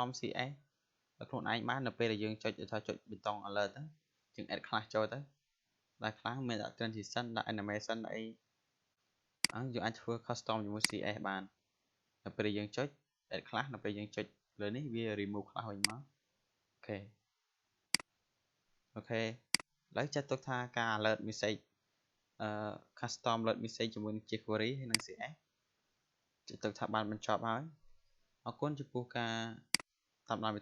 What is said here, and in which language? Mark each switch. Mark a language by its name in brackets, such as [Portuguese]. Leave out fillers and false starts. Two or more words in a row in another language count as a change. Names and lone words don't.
[Khmer] CS ដល់ខ្លួនឯងបាននៅពេលដែលយើងចុចថាចុចប៊ូតុង alert ទៅយើង [English] add class [Khmer] ចូលទៅដែលខ្លះមានដាក់ transition ដាក់ animation ដាក់អីយើងអាចធ្វើ custom ជាមួយ CS បាននៅពេលយើងចុច add ខ្លះនៅពេលយើងចុចលើនេះវា remove ខ្លះវិញមក អូខេឥឡូវចាត់ទុកថាការ [English] alert message custom alert message [Khmer] ជាមួយនឹង jQuery ហើយនិង CS ចាត់ទុកថាបានបញ្ចប់ហើយអរគុណចំពោះការតាមដាន